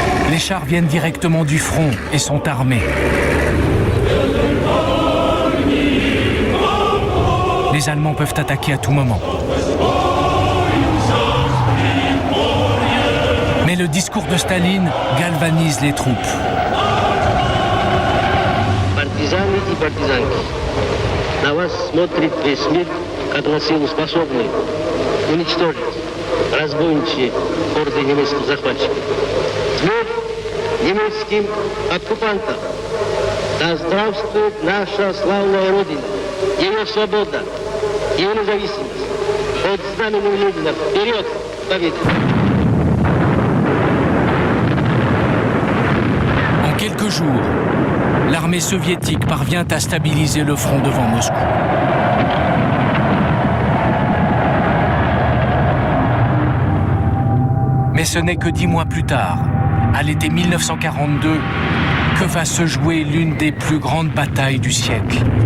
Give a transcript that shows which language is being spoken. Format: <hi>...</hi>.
<fr>Les chars viennent directement du front et sont armés. Les Allemands peuvent attaquer à tout moment. Mais le discours de Staline galvanise les troupes.</fr> <ru>Партизаны и партизанки, на вас смотрит весь мир, как на силу способны уничтожить разбойничьи орды немецких захватчиков. Смерть немецким оккупантам! Да здравствует наша славная Родина, ее свобода, ее независимость. Под знаменем Ленина вперед к победе!</ru> <fr>En quelques jours, l'armée soviétique parvient à stabiliser le front devant Moscou. Mais ce n'est que 10 mois plus tard, à l'été 1942, que va se jouer l'une des plus grandes batailles du siècle.</fr>